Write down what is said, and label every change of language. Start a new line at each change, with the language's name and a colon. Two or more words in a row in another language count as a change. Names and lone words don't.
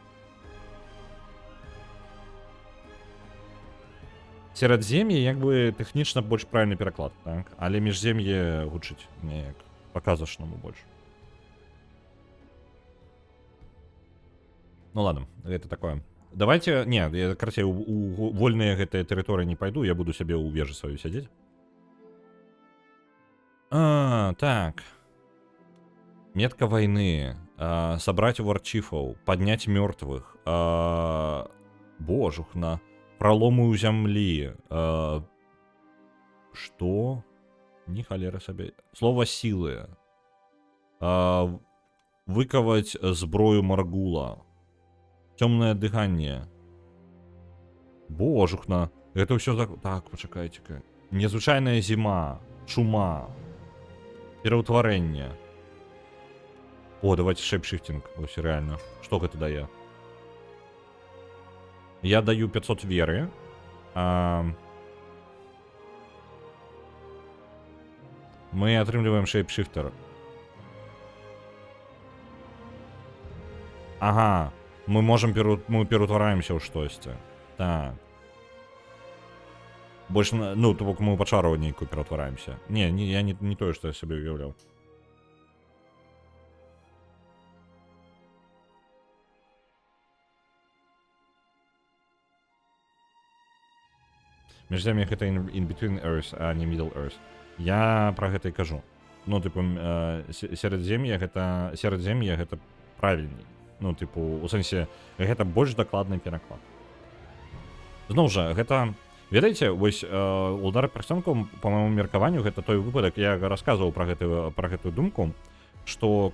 Belarusian: Серадзем'е, як бы, тэхнічна больш правільны пераклад, так? Але міжзем'е гучыць неяк па-казачнаму больш. Ну ладно, гэта такое. Давайте, не, я, карацей, у вольныя гэтыя тэрыторыі не пайду, я буду сябе ў вежы сваёй сядзець. Так.
Russian: Метка войны. Собрать варчифов. Поднять мертвых. Божухна. Проломы у земли. Что? Ни холера себе. Слово силы. Выковать зброю Маргула. Темное дыхание. Божухна. Это все так...
Belarusian: Так, почекайте-ка. Незвычайная зима. Чума. Пераўтварэнне. О, давайте шейпшифтинг. Ось реально. Что гэта дае? Я даю 500 веры. Мы атрымліваем шейпшифтер. Ага. Мы можем мы пераўтвараемся ў штосьці. Так. Больше, ну, то бок мы па чару нейкую пераўтвараемся. Не, я не тое, што я сабе уяўляў. Міжзем'е гэта
English: in between earth,
Belarusian: а не
English: middle earth.
Belarusian: Я пра гэта і кажу. Ну, типу, серадзем'е гэта правільней. Ну, типу, у сэнсе, гэта больш дакладны пераклад. Зноў жа, гэта... Ведаеце, вось удар персёнкам, па майму меркаванню, гэта той выпадак, я расказваў пра гэтую думку, што